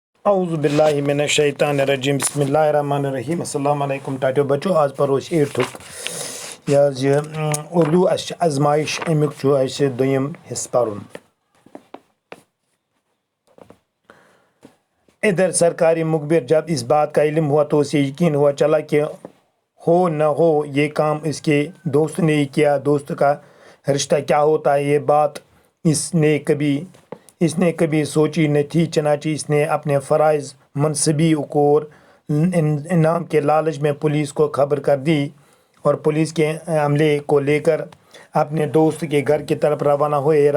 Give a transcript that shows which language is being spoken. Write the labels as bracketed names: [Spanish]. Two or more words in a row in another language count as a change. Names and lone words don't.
[Arabic] اعوذ باللہ من الشیطان الرجیم بسم اللہ الرحمن الرحیم السلام علیکم [Kashmiri] ٹاٹو بچو آج پرو ایٹھک یہ اردو ازمائش امیک دویم حصہ پرن [Urdu] ادھر سرکاری مخبر جب اس بات کا علم ہوا تو اسے یقین ہوا چلا کہ ہو نہ ہو یہ کام اس کے دوست نے ہی کیا۔ دوست کا رشتہ کیا ہوتا ہے یہ بات اس نے کبھی سوچی نہ تھی، چنانچہ اس نے اپنے فرائض منصبی اور انعام کے لالچ میں پولیس کو خبر کر دی اور پولیس کے عملے کو لے کر اپنے دوست کے گھر کی طرف روانہ ہوئے۔